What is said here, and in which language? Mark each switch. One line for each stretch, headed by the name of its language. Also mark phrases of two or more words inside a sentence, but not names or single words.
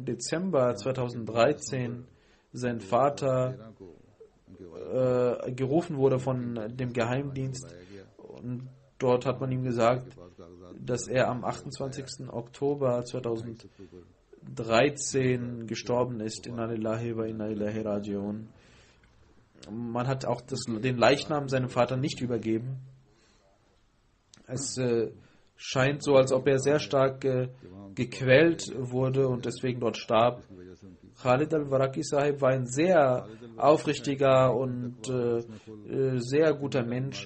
German: Dezember 2013 sein Vater gerufen wurde von dem Geheimdienst und dort hat man ihm gesagt, dass er am 28. Oktober 2013 13 gestorben ist.
Arabic: إنا لله وإنا إليه راجعون.
German: Man hat auch den Leichnam seinem Vater nicht übergeben. Es scheint so, als ob er sehr stark gequält wurde und deswegen dort starb. Khalid al-Waraki Sahib war ein sehr aufrichtiger und sehr guter Mensch.